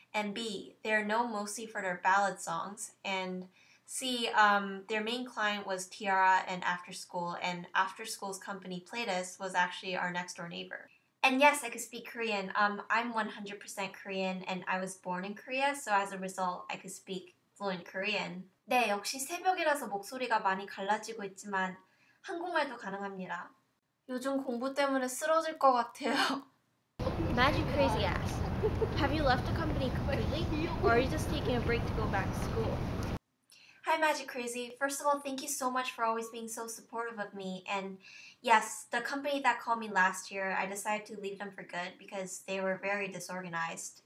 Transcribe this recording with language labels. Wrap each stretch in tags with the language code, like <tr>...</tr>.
<en>And B, they're known mostly for their ballad songs. And C, their main client was Tiara and After School School's company Playlist was actually our next door neighbor. And yes, I could speak Korean. I'm 100% Korean and I was born in Korea, so as a result, I could speak fluent Korean.</en> <ko>네, 역시 새벽이라서 목소리가 많이 갈라지고 있지만 한국말도 가능합니다. 요즘 공부 때문에 쓰러질 것 같아요.</ko> <en>Magic Crazy asks, have you left the company completely, or are you just taking a break to go back to school? Hi Magic Crazy. First of all, thank you so much for always being so supportive of me. And yes, the company that called me last year, I decided to leave them for good because they were very disorganized.</en>